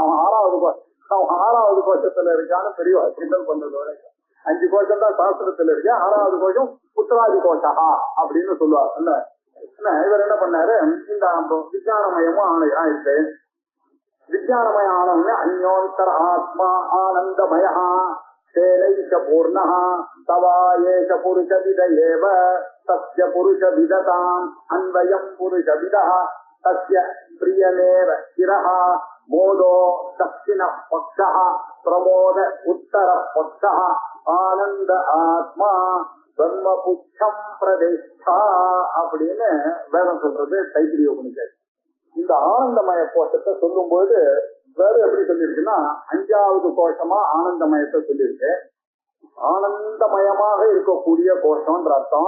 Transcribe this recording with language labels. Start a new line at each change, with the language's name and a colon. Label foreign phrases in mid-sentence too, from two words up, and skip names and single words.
Tamil: அவன் 6வது கோஷத்துல இருக்கான்னு பெரிய கிண்டல் பண்றதோட 5 கோஷம் தான் சாஸ்திரத்துல இருக்கு. 6வது கோஷம் புத்திராதி கோஷா அப்படின்னு சொல்லுவார். இல்ல இவர் என்ன பண்ணாரு? இந்த விஞ்ஞானமயமும் ஆயிடுச்சு. விஞ்ஞானமய ஆனவங்க
Sanskrit: अन्योन्तर आत्मा आनन्दमया तेनैष पूर्णः तवा एष पुरुषविद एव तस्य पुरुषविदताम् अन्वयम् पुरुषविदः तस्य प्रियमेव शिरः मोदो दक्षिणः पक्षः प्रमोद उत्तरः पक्षः आनंद आत्मा ब्रह्मपुच्छं प्रतिष्ठा
Tamil: அப்படின்னு வேதம் சொல்றது தைத்திரிய உபநிஷத். இந்த ஆனந்தமய கோஷத்தை சொல்லும்போது வேறு எப்படி சொல்லியிருக்குன்னா 5வது கோஷமா ஆனந்தமயத்தை சொல்லியிருக்கு. ஆனந்தமயமாக இருக்கக்கூடிய கோஷம்ன்ற அர்த்தம்.